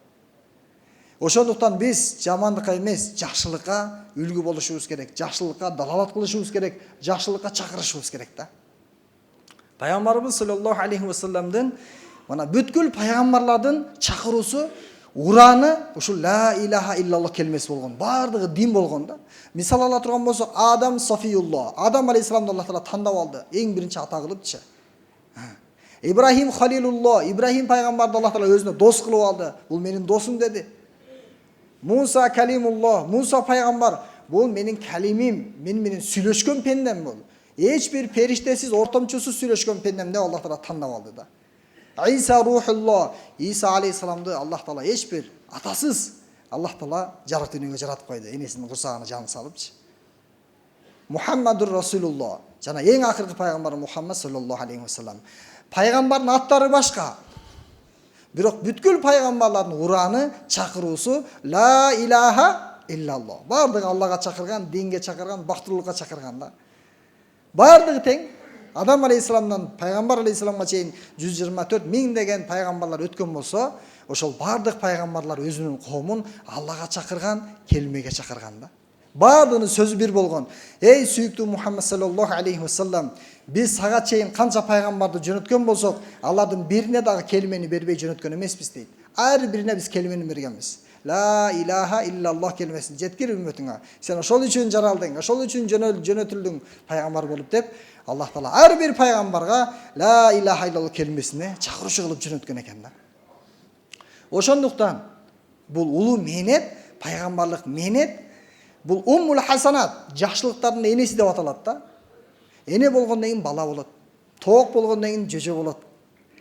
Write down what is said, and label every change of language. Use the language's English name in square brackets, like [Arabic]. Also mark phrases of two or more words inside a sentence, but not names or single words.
[Kyrgyz] Ошондуктан биз жамандыкка эмес, жакшылыкка үлгү болушубуз керек, жакшылыкка далалат кылышыбыз керек, жакшылыкка чакырышыбыз керек да. Пайгамбарыбыз [Arabic] صلى الله عليه وسلم [Kyrgyz] мына бүткүл пайгамбарлардын чакыруусу, ураны ушул [Arabic] لا إله إلا الله [Kyrgyz] келмеси болгон, баардыгы дин болгон да. Мисал ала турган болсок, Адам Софиуллах, Адам алейхиссаламды Аллах Таала тандап алды, эң биринчи ата кылыпчы. Ибрахим Халилуллах, Ибрахим пайгамбарды Аллах Таала өзүнө дос кылып алды. Бул менин досум деди. Муса Калимуллах, Муса пайгамбар, бул менин калимим, мен менен сүйлөшкөн пендем бул. Эч бир периштесиз, ортомчусуз сүйлөшкөн пендем деп Аллах Таала тандап алды да. Иса Рухуллах, Иса алейхиссаламды Аллах Таала эч бир атасыз Аллах Таала жарык дүйнөгө жаратып койду, энесинин курсагына жаны салыпчы. [Arabic] محمد رسول الله, [Kyrgyz] жана эң акыркы пайгамбар Мухаммад [Arabic] صلى الله عليه وسلم. [Kyrgyz] Пайгамбардын аттары башка. Бирок бүткүл пайгамбарлардын ураны, чакыруусу [Arabic] لا إله إلا الله. [Kyrgyz] Бардыгы Аллага чакырган, динге чакырган, бактылуулукка чакырган да. Бардыгы тең. Адам алейхиссаламдан пайгамбар алейхиссаламга чейин 124 миң деген пайгамбарлар өткөн болсо, ошол бардык пайгамбарлар өзүнүн коомун Аллага чакырган, келмеге чакырган да. Бардыгынын сөзү бир болгон. Эй сүйүктүү Мухаммад [Arabic] صلى الله عليه وسلم, [Kyrgyz] биз сага чейин канча пайгамбарды жөнөткөн болсок, алардын бирине дагы келмени бербей жөнөткөн эмеспиз дейт. Ар бирине биз келмени бергенбиз. [Arabic] لا إله إلا الله [Kyrgyz] келмесин жеткир үммөтүңө. Сен ошол үчүн жаралдың, ошол үчүн жөнөтүлдүң пайгамбар болуп деп, Аллах Таала ар бир пайгамбарга [Arabic] لا إله إلا الله [Kyrgyz] келмесине чакыруучу кылып жөнөткөн экен да. Ошондуктан бул улуу мээнет, пайгамбарлык мээнет, бул [Arabic] أم الحسنات, [Kyrgyz] жакшылыктардын энеси деп аталат да. Эне болгондон кийин бала болот. Тоок болгондон кийин жөжө болот.